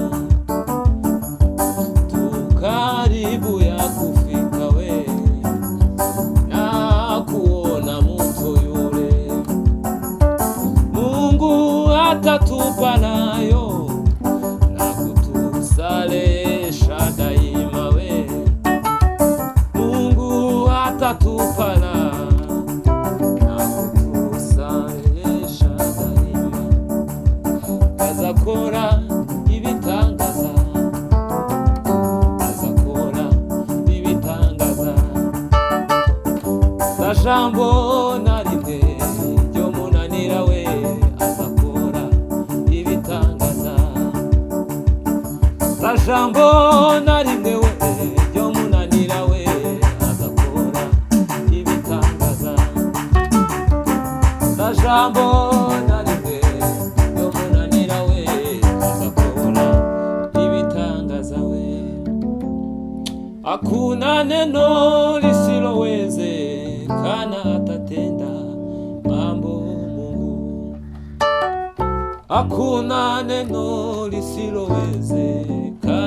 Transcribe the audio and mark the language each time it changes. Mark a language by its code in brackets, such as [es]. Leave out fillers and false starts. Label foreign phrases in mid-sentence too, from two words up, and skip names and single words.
[sw] Tu karibu ya kufika we na kuona mtu yule, Mungu atatupa nayo na kutusalesha daima we. Mungu atatupa na kutusalesha daima. [rw] Azakora ibitangaza, azakora ibitangaza. Ta jambo na rimwe ryomunanira we azakora ibitangaza. Ta jambo na rimwe we ryomunanira we azakora ibitangaza. Ta jambo na rimwe ryomunanira we azakora ibitangaza we. [sw] Hakuna neno lisilowezekana, atatenda mambo Mungu. Hakuna neno lisilowezekana,